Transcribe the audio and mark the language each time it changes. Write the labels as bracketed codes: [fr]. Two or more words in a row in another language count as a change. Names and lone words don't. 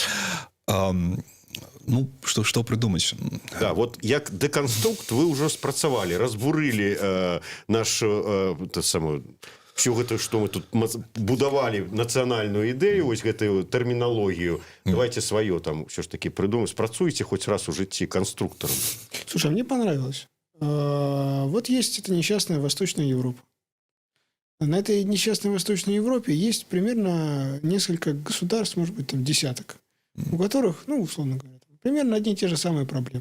[be] Ну, што прыдумаць? Да, вот як деконструкт вы ўжо спрацавалі, разбурылі всё гэта, што мы тут будавалі нацыянальную ідэю, вось гэтую тэрміналогію. Давайте сваё там ўсё ж таки прыдумаем. Спрацуйце хоць раз у жыцці конструктором. [ru] Слушай, а мне понравилось. Вот есть эта несчастная Восточная Европа. На этой несчастной Восточной Европе есть примерно несколько государств, может быть, там десяток, у которых, ну, условно говоря, примерно одни и те же самые проблемы.